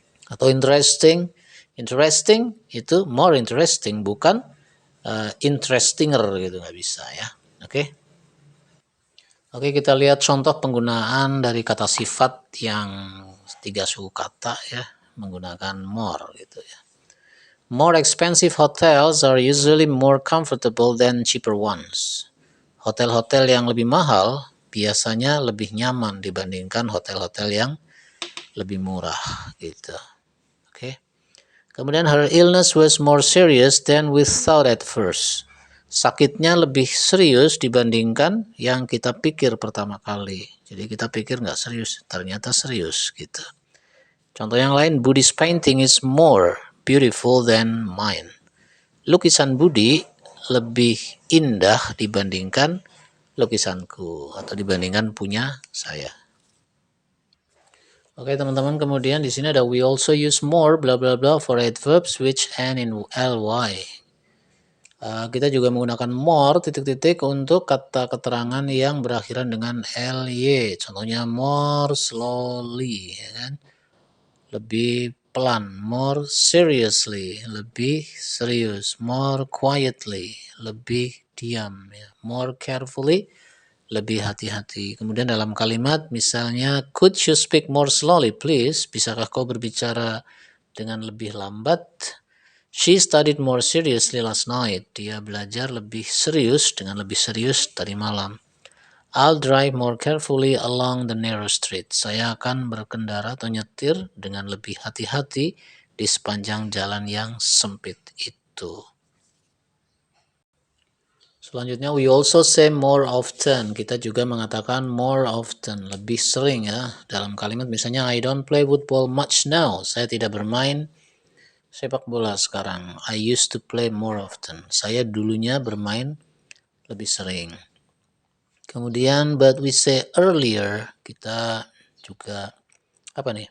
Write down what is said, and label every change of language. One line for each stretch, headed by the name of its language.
Indonesian: Atau interesting, interesting itu more interesting, bukan interestinger gitu, nggak bisa ya. Oke. Oke, kita lihat contoh penggunaan dari kata sifat yang tiga suku kata ya, menggunakan more gitu ya.
English: More expensive hotels are usually more comfortable than cheaper ones.
Indonesian: Hotel-hotel yang lebih mahal biasanya lebih nyaman dibandingkan hotel-hotel yang lebih murah gitu. Oke. Kemudian
English: her illness was more serious than we thought at first.
Indonesian: Sakitnya lebih serius dibandingkan yang kita pikir pertama kali. Jadi kita pikir nggak serius, ternyata serius gitu. Contoh yang lain,
English: Buddhist painting is more beautiful than mine.
Indonesian: Lukisan Budi lebih indah dibandingkan lukisanku atau dibandingkan punya saya. Oke teman-teman, kemudian di sini ada
English: we also use more bla bla bla for adverbs which end in ly.
Indonesian: Kita juga menggunakan more titik-titik untuk kata keterangan yang berakhiran dengan ly. Contohnya more slowly, ya kan? Lebih pelan. More seriously, lebih serius. More quietly, lebih diam. Ya. More carefully, lebih hati-hati. Kemudian dalam kalimat misalnya,
English: could you speak more slowly please?
Indonesian: Bisakah kau berbicara dengan lebih lambat?
English: She studied more seriously last night.
Indonesian: Dia belajar lebih serius dengan lebih serius tadi malam.
English: I'll drive more carefully along the narrow street.
Indonesian: Saya akan berkendara atau nyetir dengan lebih hati-hati di sepanjang jalan yang sempit itu. Selanjutnya,
English: we also say more often.
Indonesian: Kita juga mengatakan more often, lebih sering ya. Dalam kalimat misalnya,
English: I don't play football much now.
Indonesian: Saya tidak bermain sepak bola sekarang.
English: I used to play more often.
Indonesian: Saya dulunya bermain lebih sering. Kemudian
English: but we say earlier,
Indonesian: kita juga apa nih?